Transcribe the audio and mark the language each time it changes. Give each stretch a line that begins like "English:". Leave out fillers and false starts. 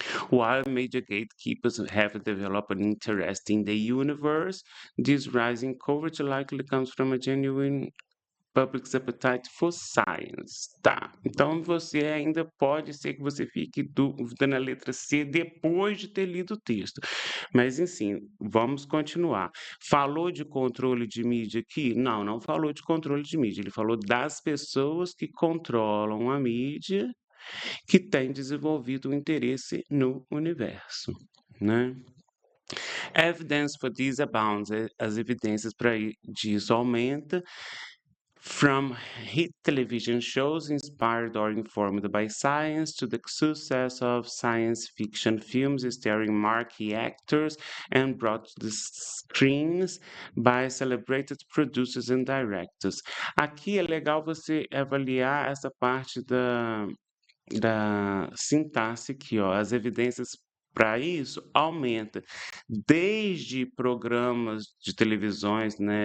English: While major gatekeepers have developed an interest in the universe, this rising coverage likely comes from a genuine public's appetite for science.
Portuguese: Tá. Então você ainda pode ser que você fique dúvida na letra C depois de ter lido o texto. Mas, enfim, vamos continuar. Falou de controle de mídia aqui? Não, não falou de controle de mídia. Ele falou das pessoas que controlam a mídia que tem desenvolvido um interesse no universo, né?
English: Evidence for this abounds,
Portuguese: as evidências para disso aumenta.
English: From hit television shows inspired or informed by science to the success of science fiction films starring marquee actors and brought to the screens by celebrated producers and directors.
Portuguese: Aqui é legal você avaliar essa parte da sintaxe aqui, ó, as evidências para isso aumenta, desde programas de televisões,